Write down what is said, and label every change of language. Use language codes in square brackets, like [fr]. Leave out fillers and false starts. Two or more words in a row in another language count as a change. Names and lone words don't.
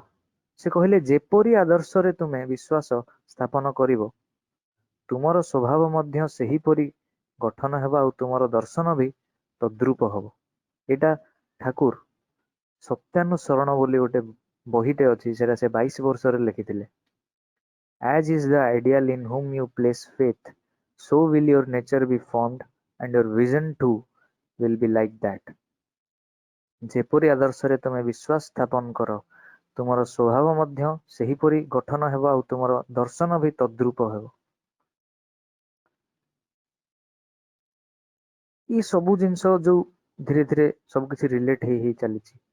[or] ସେ କହିଲେ ଯେପରି ଆଦର୍ଶରେ ତୁମେ ବିଶ୍ୱାସ ସ୍ଥାପନ କରିବ ତୁମର ସ୍ୱଭାବ ମଧ୍ୟ ସେହିପରି ଗଠନ ହେବ ଆଉ ତୁମର ଦର୍ଶନ ବି ତଦ୍ରୁପ ହବ। ଏଇଟା ଠାକୁର ସତ୍ୟାନୁସରଣ ବୋଲି ଗୋଟେ ବହିଟେ ଅଛି, ସେଟା ସେ 22 ବର୍ଷରେ ଲେଖିଥିଲେ। [en] As is the ideal in whom you place faith, so will your nature be formed and your vision too will be like that. [or] ଯେପରି ଆଦର୍ଶରେ ତୁମେ ବିଶ୍ୱାସ ସ୍ଥାପନ କର ତୁମର ସ୍ୱଭାବ ମଧ୍ୟ ସେହିପରି ଗଠନ ହେବ ଆଉ ତୁମର ଦର୍ଶନ ବି ତଦ୍ରୁପ ହେବ। ये ସବୁ ଜିନିଷ ଯୋଉ ଧୀରେ ଧୀରେ ସବୁ କିଛି ରିଲେଟ ହେଇ ଚାଲିଛି।